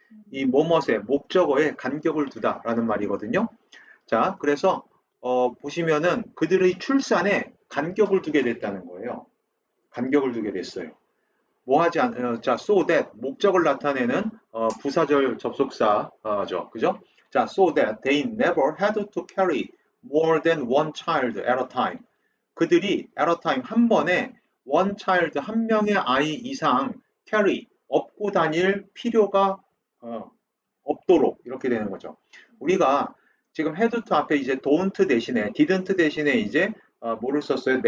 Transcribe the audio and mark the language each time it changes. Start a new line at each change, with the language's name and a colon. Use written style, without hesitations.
Korean: 이 뭐뭇에 목적어에 간격을 두다라는 말이거든요. 자, 그래서 보시면은 그들의 출산에 간격을 두게 됐다는 거예요. 간격을 두게 됐어요. 뭐 하지 자, so that 목적을 나타내는 부사절 접속사죠. 그죠?
English: 자, so that they never had to carry more than one child at a time.
Korean: 그들이
English: at a time
Korean: 한 번에
English: one child
Korean: 한 명의 아이 이상 carry 업고 다닐 필요가 없도록 이렇게 되는 거죠. 우리가 지금 had to 앞에 이제 don't 대신에 didn't 대신에 이제 뭐를 썼어요?